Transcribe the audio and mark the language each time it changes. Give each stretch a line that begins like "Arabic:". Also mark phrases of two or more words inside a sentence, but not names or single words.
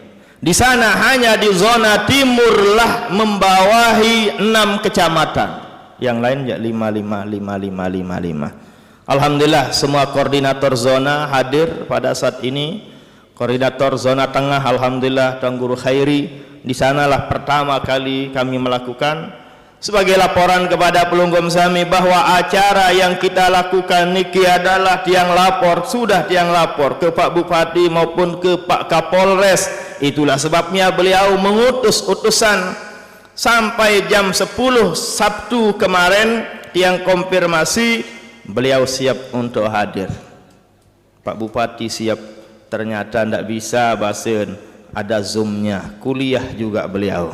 Indonesian: Di sana hanya di zona timur lah membawahi 6 kecamatan, yang lain ya 5. Alhamdulillah semua koordinator zona hadir pada saat ini. Koordinator zona tengah alhamdulillah Tuan Guru Khairi, di sanalah pertama kali kami melakukan sebagai laporan kepada
Sasak: pelunggum sami
Indonesian: bahwa acara yang kita lakukan niki adalah tiang lapor, sudah tiang lapor ke Pak Bupati maupun ke Pak Kapolres. Itulah sebabnya beliau mengutus utusan sampai jam 10 Sabtu kemarin tiang konfirmasi beliau siap untuk hadir. Pak Bupati siap, ternyata tidak bisa basen, ada zoomnya, kuliah juga beliau.